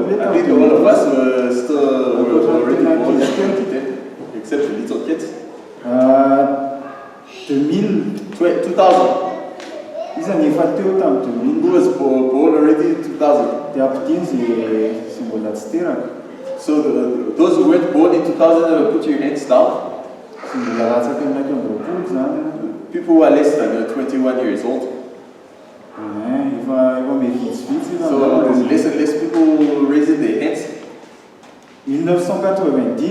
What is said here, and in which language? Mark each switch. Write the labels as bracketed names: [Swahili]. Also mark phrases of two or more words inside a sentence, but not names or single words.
[English] I think all of us were still already born in 2010, except the little kids. 2000. [Malagasy] Izy efa teo tamin'ny 2000. [English] Who was born already in 2000? [Malagasy] Dia ampidino izay mbola tsy teraka. [English] So those who weren't born in 2000, put your hands down. People who are less than 21 years old. So there's less and less people raising their hands. 1990.